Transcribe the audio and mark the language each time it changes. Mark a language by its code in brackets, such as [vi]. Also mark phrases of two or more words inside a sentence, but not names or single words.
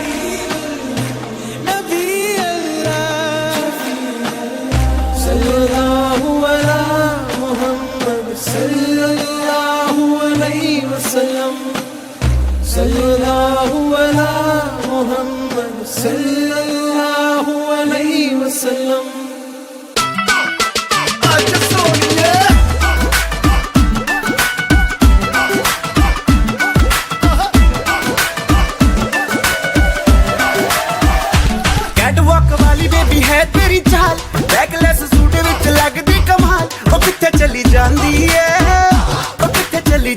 [ar] نبي الله صلى الله على محمد صلى الله عليه وسلم صلى الله على محمد صلى الله عليه وسلم [pa] ਕੈਟਵਾਕ ਵਾਲੀ ਬੇਬੀ ਹੈ ਤੇਰੀ ਚਾਲ [en] backless suit [pa] ਵਿੱਚ ਲੱਗਦੀ ਕਮਾਲ ਓ ਕਿੱਥੇ ਚਲੀ ਜਾਂਦੀ ਹੈ ਓ ਕਿੱਥੇ ਚਲੀ